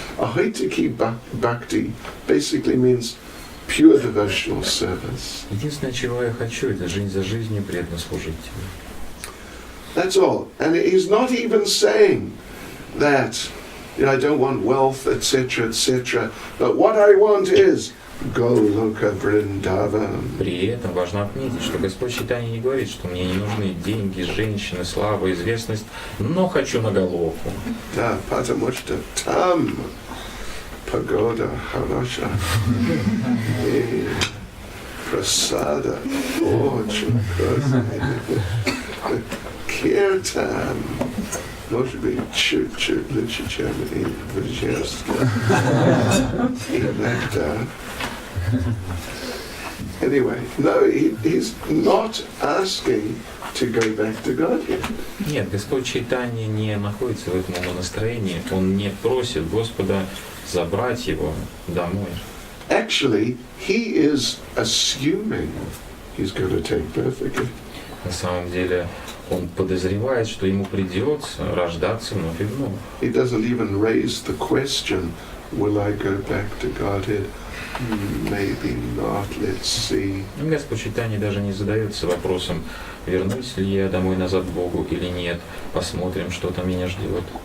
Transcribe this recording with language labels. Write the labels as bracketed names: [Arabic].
[English] Ahaitaki Bhakti basically means pure devotional service. [Russian] Единственное, чего я хочу, это жизнь за жизнью преданно служить тебе. [English] That's all. And he's not even saying that I don't want wealth, etc., etc. But what I want is Goloka Vrindavan. [Russian] При этом важно отметить, что Господь Чайтанья не говорит, что мне не нужны деньги, женщины, слава, известность, но хочу на голову. Да, потому что там погода хорошая и просада очень вкусная. Киртан, может быть, чуть-чуть лучше, чем и в Ижевске. Иногда. [English] Anyway, no, he's not asking to go back to God yet. [Russian] Нет, Господь Чайтанья не находится в этом настроении. Он не просит Господа забрать его домой. [English] Actually, he is assuming he's going to take birth again. [Russian] На самом деле, он подозревает, что ему придется рождаться вновь и вновь. [English] He doesn't even raise the question, will I go back to Godhead? Maybe not, let's see. [Russian] Господь Чайтанья даже не задается вопросом, вернусь ли я домой назад к Богу или нет. Посмотрим, что там меня ждет.